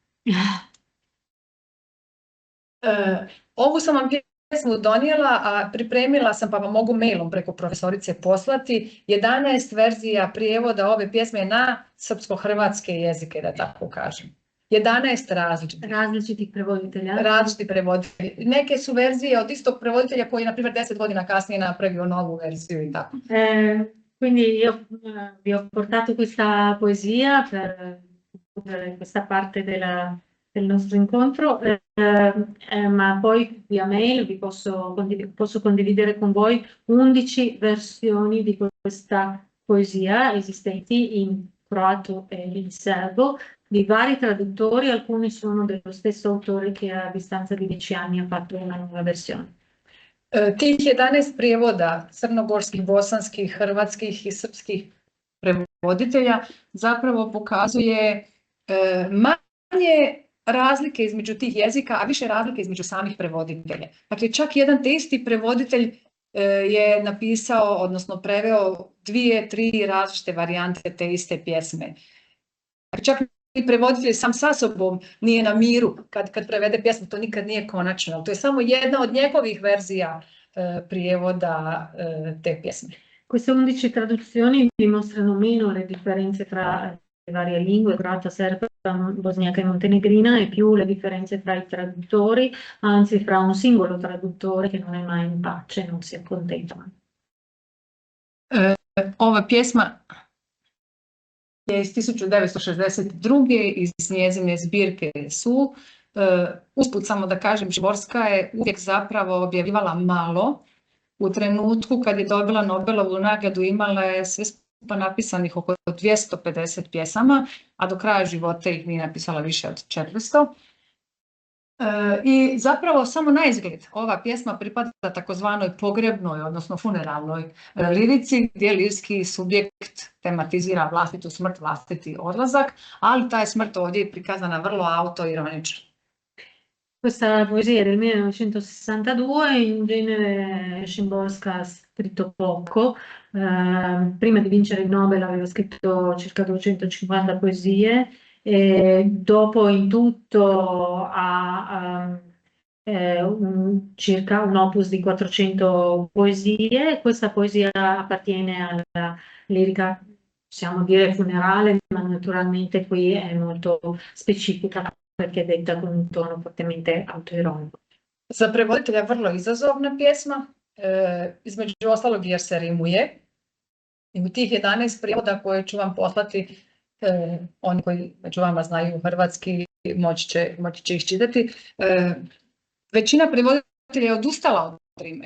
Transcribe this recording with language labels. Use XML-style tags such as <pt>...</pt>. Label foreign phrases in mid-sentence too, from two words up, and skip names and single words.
<hr>Ovu sam vam pjesmu donijela, a pripremila sam, pa vam mogu mailom preko profesorice poslati, 11 verzija prijevoda ove pjesme na srpsko-hrvatske jezike, da tako kažem. 11 različitih. različitih prevoditelja. Različiti prevoditelji. Neke su verzije od istog prevoditelja koji je, na primjer, 10 godina kasnije napravio novu verziju i tako.</hr> <it>Quindi io vi ho portato questa poesia per questa parte del nostro incontro, ma poi via mail vi posso condividere con voi 11 versioni di questa poesia esistenti in croato e in serbo, di vari traduttori, alcuni sono dello stesso autore che a distanza di 10 anni ha fatto una nuova versione.</it> <hr>Tih 11 prijevoda crnogorskih, bosanskih, hrvatskih i srpskih prevoditelja zapravo pokazuje manje razlike između tih jezika, a više razlike između samih prevoditelja. Dakle, čak jedan te isti prevoditelj je napisao, odnosno preveo 2-3 različite varijante te iste pjesme. Čak i prevoditelj sam sa sobom nije na miru kad prevede pjesmu, to nikad nije konačno. To je samo jedna od njegovih verzija prijevoda te pjesme.</hr> <it>Queste 11 traduzioni dimostrano meno le differenze tra le varie lingue, croata, serba, bosniaca e montenegrina, e più le differenze tra i traduttori, anzi fra un singolo traduttore che non è mai in pace, non si accontenta mai.</it> <hr>Ova pjesma je iz 1962. iz njezine zbirke Su. Usput samo da kažem, Šiborska je uvijek zapravo objavljivala malo. U trenutku kad je dobila Nobelovu nagradu imala je sve skupa napisanih oko 250 pjesama, a do kraja života ih nije napisala više od 400. I zapravo samo na izgled ova pjesma pripada takozvanoj pogrebnoj, odnosno funeralnoj lirici, gdje lirski subjekt tematizira vlastitu smrt, vlastiti odlazak, ali ta je smrt ovdje prikazana vrlo autoironično.</hr> <it>Questa poesia è del 1962, in genere Szymborska ha scritto poco, prima di vincere il Nobel aveva scritto circa 250 poesie, e dopo in tutto ha circa un opus di 400 poesie. Questa poesia appartiene alla lirica, possiamo dire funerale, ma naturalmente qui è molto specifica perché è detta con un tono fortemente autoironico.</it> <hr>Za prevoditelja vrlo izazovna pjesma, između ostalog jer se rimuje. I u tih 11 prijevoda koje ću vam poslati, oni koji među vama znaju hrvatski moći će ih čitati. Većina prevoditelja je odustala od rime.</hr>